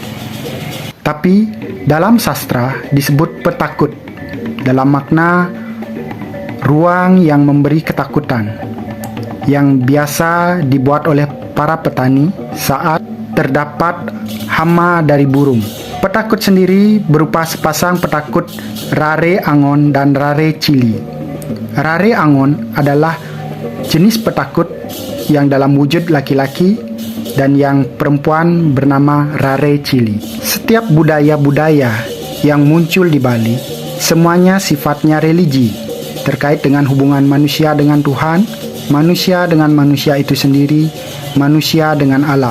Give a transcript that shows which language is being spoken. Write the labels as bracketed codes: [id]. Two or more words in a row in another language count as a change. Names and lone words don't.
[id] Tapi dalam sastra disebut petakut dalam makna ruang yang memberi ketakutan, yang biasa dibuat oleh para petani saat terdapat hama dari burung. Petakut sendiri berupa sepasang petakut rare angon dan rare cili. Rare angon adalah jenis petakut yang dalam wujud laki-laki dan yang perempuan bernama rare cili. Setiap budaya-budaya yang muncul di Bali semuanya sifatnya religi, terkait dengan hubungan manusia dengan Tuhan, manusia dengan manusia itu sendiri, manusia dengan alam.